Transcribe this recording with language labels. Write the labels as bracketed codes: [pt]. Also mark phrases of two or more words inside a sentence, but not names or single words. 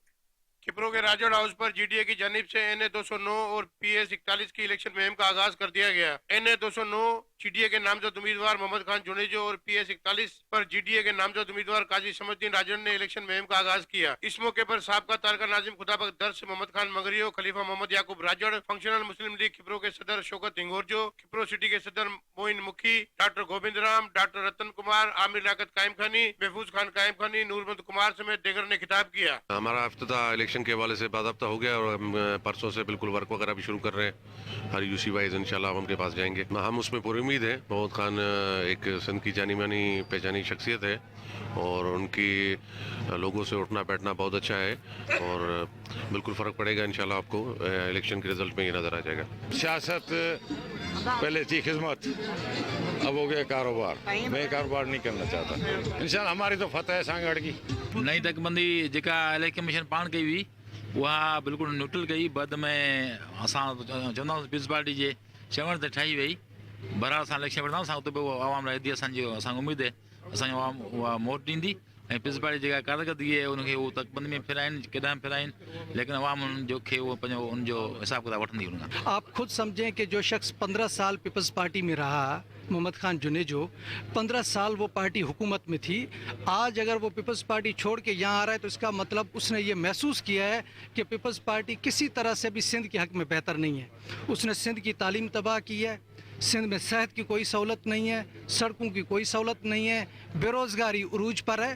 [ur] کھپرو کے راجڑ ہاؤس پر GDA کی جانب سے NA 209 اور PS 41 کی الیکشن مہم کا آغاز کر دیا گیا. NA 209 GDA کے نامزد امیدوار محمد خان جونیجو اور PS 41 پر GDA کے نامزد امیدوار قاضی شمس الدین راجڑ نے الیکشن مہم کا آغاز کیا. اس موقع پر سابقہ تعلقہ ناظم خدابخش درس محمد خان مگریو، خلیفہ محمد یعقوب راجڑ، فنکشنل مسلم لیگ کھپرو کے صدر شوکت ہنگورجو، کھپرو سٹی کے صدر معین مکھی، ڈاکٹر گوبند رام، ڈاکٹر رتن کمار، عامر لاکت قائم خانی، محفوظ خان قائم خانی، نورمند کمار سمیت دیگر نے خطاب کیا. ہمارا افتتاح الیکشن کے حوالے سے باضابطہ ہو گیا اور ہم پرسوں سے بالکل ورک وغیرہ بھی شروع کر رہے ہیں. ہر UC وائز انشاءاللہ ہم ان کے پاس جائیں گے. ہم اس میں پوری امید ہے. محمد خان ایک سندھ کی جانی مانی پہچانی شخصیت ہے اور ان کی لوگوں سے اٹھنا بیٹھنا بہت اچھا ہے اور بالکل فرق پڑے گا انشاءاللہ. آپ کو الیکشن کے رزلٹ میں یہ نظر آ جائے گا. سیاست پہلے تھی خدمت، اب ہو گیا کاروبار. میں کاروبار نہیں کرنا چاہتا۔ انشاءاللہ ہماری تو فتح ہے سانگڑ کی. [sd] नई तकबंदी जेका इलेक्शन कमीशन पाण कई हुई उहा बिल्कुलु न्यूट्रल कई। बाद में असां चवंदा पीपल्स पार्टी जे चवण ते ठही वई बहरहाल असां इलेक्शन वठंदा असां उते बि आवाम लाइ हेॾी असांखे उमेदु आहे असांजी आवाम उहा वोट ॾींदी ऐं पीपल्स पार्टी जेका कारकर्दगी आहे उनखे उहो तकबंदी में फिराइनि केॾांहुं फिराइनि लेकिन आवाम उन्हनि खे उहो पंहिंजो उनजो हिसाब किताब वठंदी उन खां। [ur] آپ خود سمجھیں کہ جو شخص 15 سال پیپلز پارٹی میں رہا، محمد خان جونیجو، 15 سال وہ پارٹی حکومت میں تھی، آج اگر وہ پیپلز پارٹی چھوڑ کے یہاں آ رہا ہے تو اس کا مطلب اس نے یہ محسوس کیا ہے کہ پیپلز پارٹی کسی طرح سے بھی سندھ کے حق میں بہتر نہیں ہے. اس نے سندھ کی تعلیم تباہ کی ہے، سندھ میں صحت کی کوئی سہولت نہیں ہے، سڑکوں کی کوئی سہولت نہیں ہے، بے روزگاری عروج پر ہے.